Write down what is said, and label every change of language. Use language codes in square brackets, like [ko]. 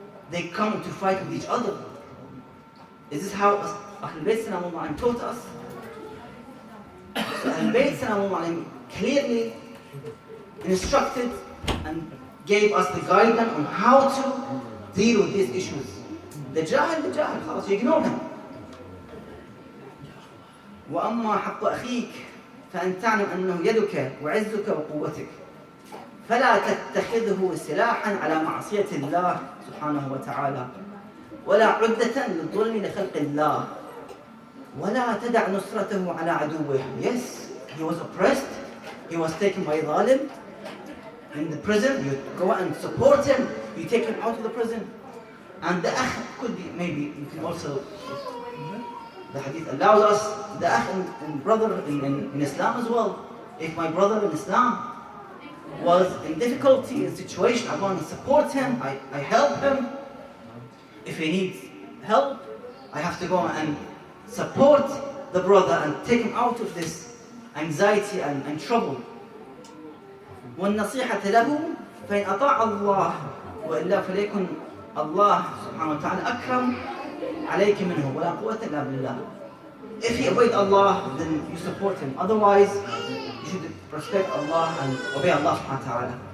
[en] They come to fight with each other. Is this how Ahlul Bayt Salamu alayhi taught us? So Ahlul Bayt Salamu alayhi clearly instructed and gave us the guidance on how to deal with these issues. The jahil, خلاص, you ignore him. [ar] وأما حق أخيك فأن تعلم أنه يدك وعزك وقوتك فلا تتخذه سلاحا على معصية الله سبحانه وتعالى ولا عدة للظلم لخلق الله ولا تدع نصرته على عدوه. [en] Yes, he was oppressed, he was taken by zalim in the prison. You go and support him, you take him out of the prison. And the akh could be, maybe you can also, the hadith allows us the akh and brother in Islam as well. If my brother in Islam was in difficulty, in situation, I want to support him, I help him. If he needs help, I have to go and support the brother and take him out of this anxiety and trouble. [ar] والنصيحة له فإن أطاع الله وإلا فليكن الله سبحانه وتعالى أكرم عليك منه ولا قوة إلا بالله. [en] If he obeyed Allah, then you support him. Otherwise, you should respect Allah and obey Allah subhanahu wa ta'ala.